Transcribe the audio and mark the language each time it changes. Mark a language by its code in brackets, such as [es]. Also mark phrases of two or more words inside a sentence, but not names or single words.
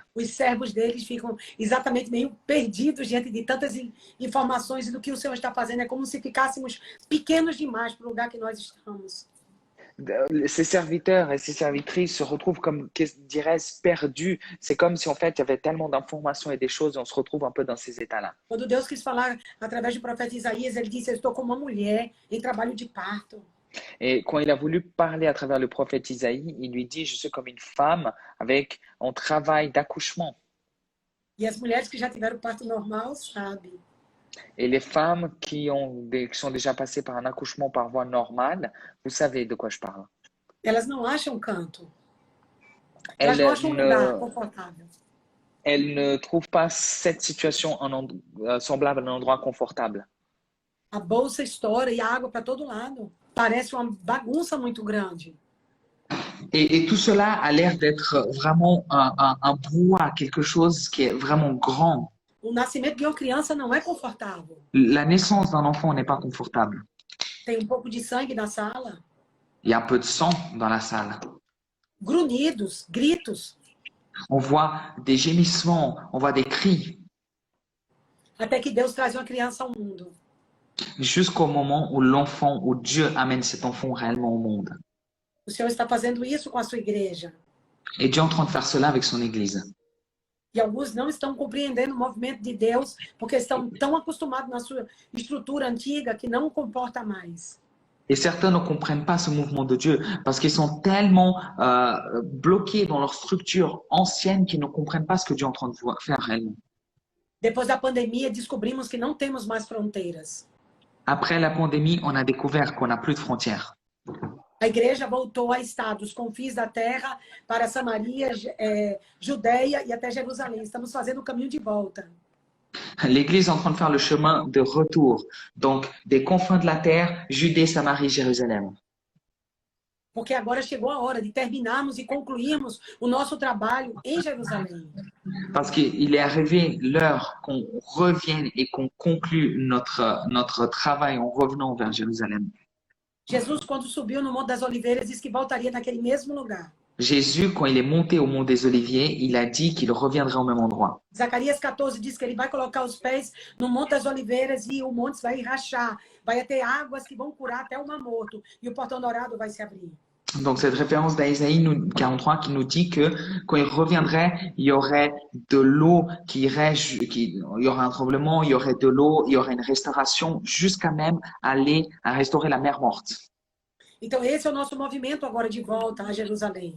[pt] os servos deles ficam exatamente meio perdidos diante de tantas informações e do que o Senhor está fazendo. É como se ficássemos pequenos demais para o lugar que nós estamos. [fr] ces serviteurs et ces servitrices se retrouvent comme, dirais-je, perdus. C'est comme si en fait il y avait tellement d'informations et des choses et on se retrouve un peu dans ces états-là. [pt] Quando Deus quis falar através do profeta Isaías, ele disse: eu estou como uma mulher em trabalho de parto. [fr] Et quand il a voulu parler à travers le prophète Isaïe, il lui dit, je suis comme une femme avec un travail d'accouchement. [pt] E as mulheres que já tiveram parto normal sabem. [fr] Et les femmes qui sont déjà passées par un accouchement par voie normale, vous savez de quoi je parle. [pt] Elas não acham canto. Elas não acham um lugar confortável. [fr] Elles ne trouvent pas cette situation semblable à un endroit confortable. [pt] A bolsa estoura e a água para todo lado. Parece uma bagunça muito grande. [fr] Et tout cela a l'air d'être vraiment un brouhaha, quelque chose qui est vraiment grand. [pt] O nascimento de uma criança não é confortável. [fr] La naissance d'un enfant n'est pas confortable. [pt] Tem pouco de sangue na sala. [fr] Il y a un peu de sang dans la salle. [pt] Grunhidos, gritos. [fr] On voit des gémissements, on voit des cris. [pt] Até que Deus traz uma criança ao mundo. [fr] Jusqu'au moment où l'enfant, où Dieu amène cet enfant réellement au monde. [pt] O Senhor está fazendo isso com a sua igreja. [fr] Et Dieu est en train de faire cela avec son Église. [pt] E alguns não estão compreendendo o movimento de Deus porque estão tão acostumados na sua estrutura antiga que não comporta mais. [fr] Et certains ne comprennent pas ce mouvement de Dieu parce qu'ils sont tellement bloqués dans leur structure ancienne qu'ils ne comprennent pas ce que Dieu est en train de faire réellement. [pt] Depois da pandemia, descobrimos que não temos mais fronteiras. [fr] Après la pandémie, on a découvert qu'on n'a plus de frontières. [pt] A igreja voltou a estar dos confins da terra para Samaria, Judeia e até Jerusalém. Estamos fazendo o caminho de volta. [fr] L'Église est en train de faire le chemin de retour, donc des confins de la terre, Judée, Samarie, Jérusalem. [pt] Porque agora chegou a hora de terminarmos e concluirmos o nosso trabalho em Jerusalém. [fr] Parce qu'il est arrivé l'heure qu'on revienne et qu'on conclue notre travail en revenant vers Jérusalem. [pt] Jesus, quando subiu no Monte das Oliveiras, disse que voltaria naquele mesmo lugar. [fr] Jésus, quand il est monté au mont des Oliviers, il a dit qu'il reviendrait au même endroit. [pt] Zacarias 14 diz que ele vai colocar os pés no Monte das Oliveiras e o monte vai rachar. Vai ter águas que vão curar até o Mar Morto e o portão dourado vai se abrir. [fr] Donc cette référence d'Isaïe 43 qui nous dit que quand il reviendrait, il y aurait de l'eau il y aurait un tremblement, il y aurait de l'eau, il y aurait une restauration jusqu'à même aller à restaurer la mer morte. [pt] Então, esse é o nosso movimento agora de volta a Jerusalém.